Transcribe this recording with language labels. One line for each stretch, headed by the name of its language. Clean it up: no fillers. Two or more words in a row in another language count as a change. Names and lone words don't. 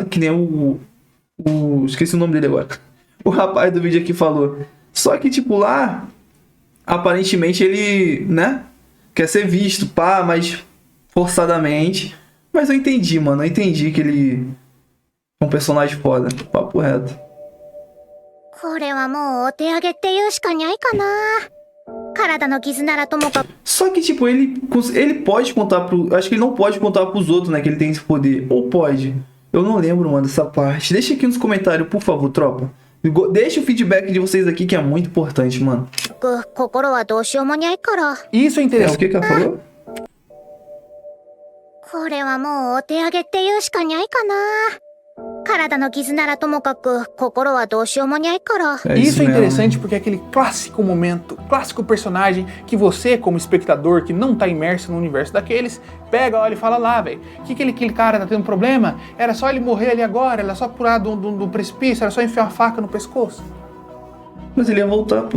Portuguese: Que nem o esqueci o nome dele agora. O rapaz do vídeo aqui falou. Só que, tipo, lá, aparentemente ele, né? Quer ser visto, pá, mas forçadamente... Mas eu entendi, mano. Eu entendi que ele é um personagem foda. Papo reto.
Japanese: これはもうお手上げって言うしかにゃいかな。体の傷ならともかく。
Portuguese: Só que, tipo, ele pode contar pro... Acho que ele não pode contar pros outros, né? Que ele tem esse poder. Ou pode. Eu não lembro, mano, dessa parte. Deixa aqui nos comentários, por favor, tropa. Deixa o feedback de vocês aqui, que é muito importante, mano.
Japanese: 心はどうしようもにゃいから。
Portuguese: Isso é É, o interessante. que ela falou?
Japanese: これはもうお手上げって言うしかにゃいかな。体の傷ならともかく心はどうしようもにゃいから。
Portuguese: É Isso é mesmo. interessante porque é aquele clássico momento, clássico personagem que você, como espectador que não tá imerso no universo daqueles, pega, olha e fala lá, velho, que aquele cara tá tendo problema? Era só ele morrer ali agora, era só pular do precipício, era só enfiar a faca no pescoço. Mas ele ia voltar, pô.